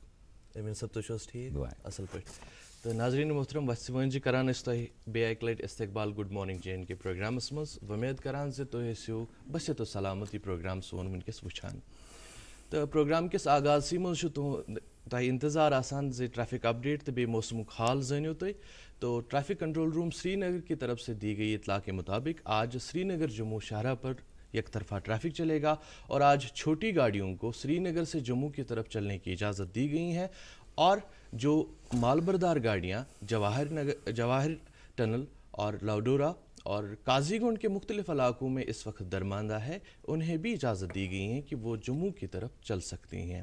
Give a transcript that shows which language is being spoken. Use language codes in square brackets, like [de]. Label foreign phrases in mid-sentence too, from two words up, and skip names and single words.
[ks] أمیٖن صٲب تُہۍ چھِو حظ ٹھیٖک اَصٕل پٲٹھۍ؟ تہٕ ناظریٖن محترم، وَتھِ وٲنٛجہِ کران أسۍ تۄہہِ بیٚیہِ اَکہِ لَٹہِ استقبال گُڈ مارنِنٛگ جے اینٛڈ کے پروگرامَس منٛز. وۄمید کران زِ تُہۍ ٲسِو بصحت و سلامت یہِ پروگرام سون وٕنکٮ۪س وٕچھان. تہٕ پروگرام کِس آغازسٕے منٛز چھُ تۄہہِ اِنتظار آسان زِ [en] traffic update [ks] تہٕ بیٚیہِ موسمُک حال زٲنِو تُہۍ. [ur] تو [en] traffic control room [ur] سری نگر کی طرف سے دی گئی اطلاع کے مطابق آج سری نگر جموں شاہراہ پر یک طرفہ ٹریفک چلے گا، اور آج چھوٹی گاڑیوں کو سری نگر سے جموں کی طرف چلنے کی اجازت دی گئی ہے. اور جو مال بردار گاڑیاں جواہر ٹنل اور لاڈورا اور قاضی گنڈ کے مختلف علاقوں میں اس وقت درماندہ ہے، انہیں بھی اجازت دی گئی ہے کہ وہ جموں کی طرف چل سکتی ہیں.